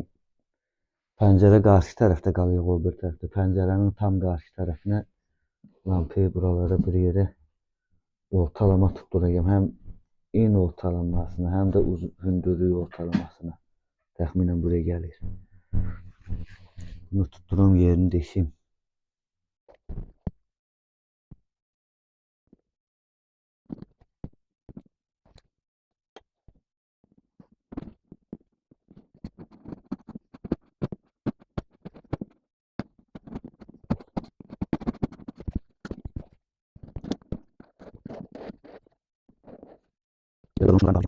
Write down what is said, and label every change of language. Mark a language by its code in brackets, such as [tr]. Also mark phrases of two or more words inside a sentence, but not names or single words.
[az] Pəncərə qarşı tərəfdə qalıyor, o bir tərəfdə. Pəncərənin tam qarşı tərəfinə lampayı buralara bir yerə ortalama tutturacağım. Həm en ortalamasına, həm də hündürlük ortalamasına. Təxminən buraya gəlir. Bunu tutturam, yerini deşeyim. Ya da bunu şuradan alacağım.